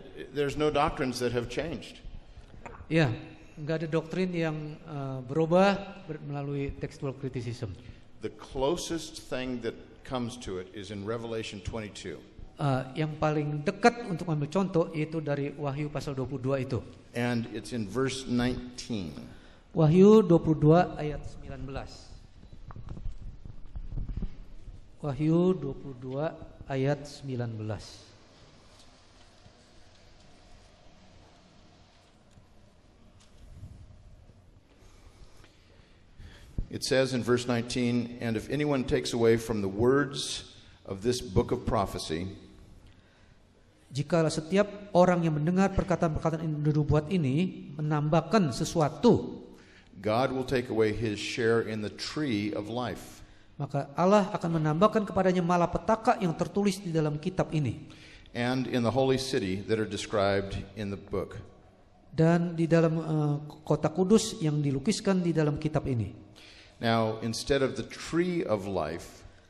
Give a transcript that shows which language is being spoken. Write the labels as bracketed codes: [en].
[en] There's no doctrines that have changed. [id] Ya, nggak ada doktrin yang berubah melalui textual criticism. [en] The closest thing that comes to it is in Revelation 22. [id] Yang paling dekat untuk ambil contoh yaitu dari Wahyu pasal 22 itu. [en] And it's in verse 19. [id] Wahyu 22 ayat 19. Wahyu 22 ayat 19. [en] It says in verse 19, "And if anyone takes away from the words of this book of prophecy, [id] jikalau setiap orang yang mendengar perkataan-perkataan nubuat ini menambahkan sesuatu, [en] God will take away his share in the tree of life, [id] maka Allah akan menambahkan kepadanya malapetaka yang tertulis di dalam kitab ini [en] and in the holy city that are described in the book." [id] dan di dalam kota kudus yang dilukiskan di dalam kitab ini. [en] Now, instead of the tree of life,